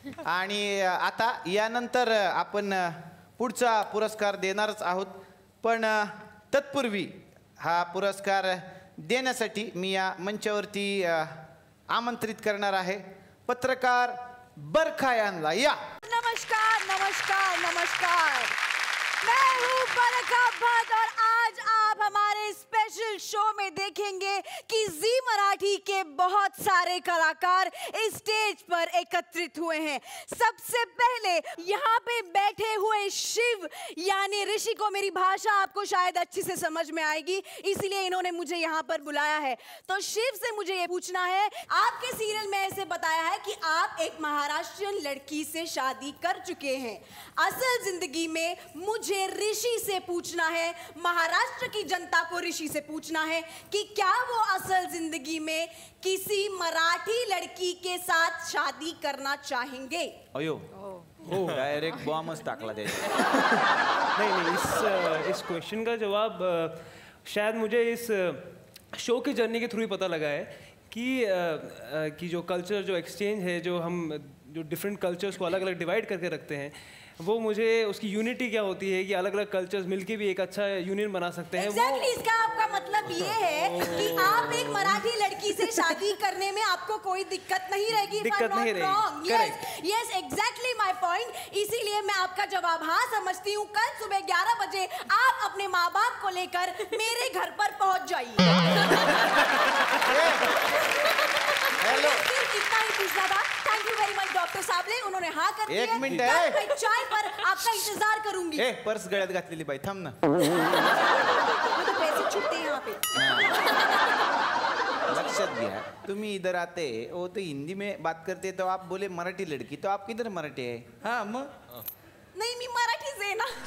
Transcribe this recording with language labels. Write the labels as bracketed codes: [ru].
[mr] आणि आता यानंतर आपण पुढचा पुरस्कार देणारच आहोत, पण तत्पूर्वी हा पुरस्कार देण्यासाठी मी या मंचावरती आमंत्रित करणार आहे पत्रकार बरखा यांना. या. [hi] नमस्कार नमस्कार नमस्कार, मैं हूँ बरखा भट्ट और आज आप हमारे स्पेशल शो में देखेंगे कि जी मराठी के बहुत सारे कलाकार इस स्टेज पर एकत्रित हुए हैं. सबसे पहले यहाँ पे बैठे हुए शिव यानी ऋषि को, मेरी भाषा आपको शायद अच्छी से समझ में आएगी इसलिए इन्होंने मुझे यहाँ पर बुलाया है. तो शिव से मुझे ये पूछना है, आपके सीरियल में ऐसे बताया है कि आप एक महाराष्ट्रियन लड़की से शादी कर चुके हैं. असल जिंदगी में मुझे ऋषि से पूछना है, महाराष्ट्र की जनता को ऋषि से पूछना है कि क्या वो असल जिंदगी में किसी मराठी लड़की के साथ शादी करना चाहेंगे? अयो. [mr] हो डायरेक्ट बॉम्बच टाकला त्याच्या. [hi] नहीं इस क्वेश्चन का जवाब शायद मुझे इस शो की जर्नी के थ्रू ही पता लगा है कि जो कल्चर जो एक्सचेंज है जो हम जो डिफरेंट कल्चर्स को अलग अलग डिवाइड करके रखते हैं वो मुझे उसकी यूनिटी क्या होती है कि अलग अलग कल्चर्स मिलके भी एक अच्छा यूनियन बना सकते हैं. Exactly, इसका आपका मतलब ये है कि आप एक मराठी लड़की से शादी करने में आपको कोई दिक्कत नहीं रहेगी. दिक्कत नहीं रहेगी. [en] Yes, exactly my point. [hi] इसीलिए मैं आपका जवाब हाँ समझती हूँ. कल सुबह 11 बजे आप अपने माँ बाप को लेकर मेरे घर पर पहुँच जाइए. हेलो इतना ही पूछना था. Thank you very much doctor Sable. उन्होंने हाँ कर दिया. एक मिनट है. मैं चाय पर आपका इंतजार करूंगी. [mr] पर्स गळ्यात घातलेली बाई थांब ना. [hi] तो पैसे छुट्टे यहाँ पे. [mr] लक्षात घ्या तुम्ही [hi] इधर आते वो तो हिंदी में बात करते तो आप बोले मराठी लड़की तो आप किधर मराठी है. [mr] हाँ मग नाही मी मराठीच आहे ना.